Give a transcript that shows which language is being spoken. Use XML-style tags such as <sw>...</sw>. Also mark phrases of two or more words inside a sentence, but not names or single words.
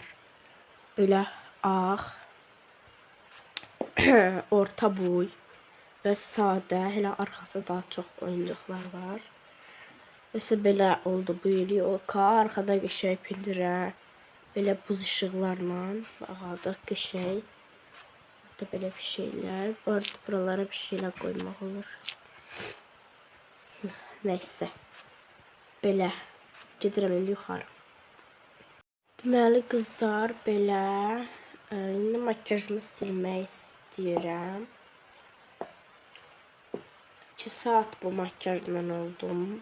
<az>Belə ağ, orta boy və sadə. Hələ arxasında daha çox oyuncaqlar var. Mesela belə oldu bu yeni yolka. Arxada qəşəng pəncərə. Belə buz işıqlarla ağadıq qəşəng.</az> <tr>Da böyle bir şeyler. Bu arada buralara bir şeyler koymak olur. Neyse.</tr> <az>Belə. Gedirəm indi yuxarı. Deməli qızlar belə. İndi makyajımı silmək istəyirəm. 2 saat bu makyajla oldum.</az>